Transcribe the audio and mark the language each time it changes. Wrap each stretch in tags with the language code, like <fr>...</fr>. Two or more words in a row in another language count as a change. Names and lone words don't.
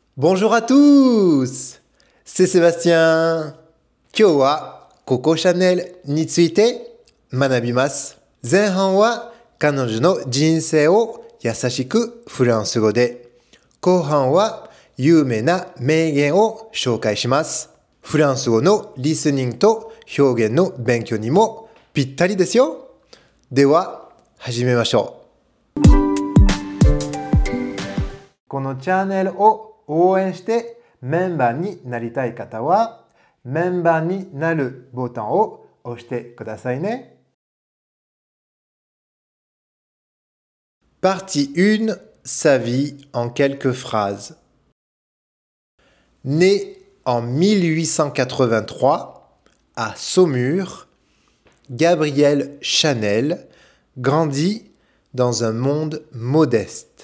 <fr>Bonjour à tous! C'est Sébastien!</fr> <ja>今日はココシャネルについて学びます。前半は彼女の人生を優しくフランス語で、後半は有名な名言を紹介します。フランス語のリスニングと表現の勉強にもぴったりですよ。では始めましょう。このチャンネルを応援してメンバーになりたい方はメンバーになるボタンを押してくださいね。Partie 1.</ja> <fr>Sa vie en quelques phrases. Né en 1883 à Saumur, Gabriel Chanel grandit dans un monde modeste.</fr>